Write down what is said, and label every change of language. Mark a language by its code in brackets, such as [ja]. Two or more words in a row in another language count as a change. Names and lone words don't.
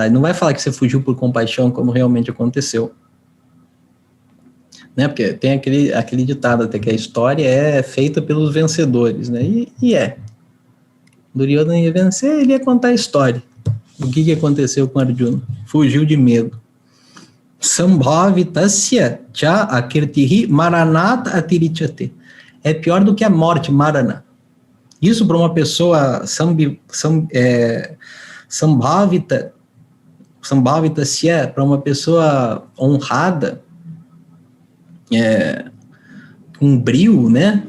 [pt] Não vai falar que você fugiu por compaixão, como realmente aconteceu. Né? Porque tem aquele ditado até que a história é feita pelos vencedores, né? E é. Duryodhana ia vencer, ele ia contar a história. O que aconteceu com Arjuna? Fugiu de medo. [sa] Sambhavitasya cha akirtihi maranat atirichate. [pt] É pior do que a morte, marana. Isso para uma pessoa sambhavitasya, para uma pessoa honrada, um brio, né?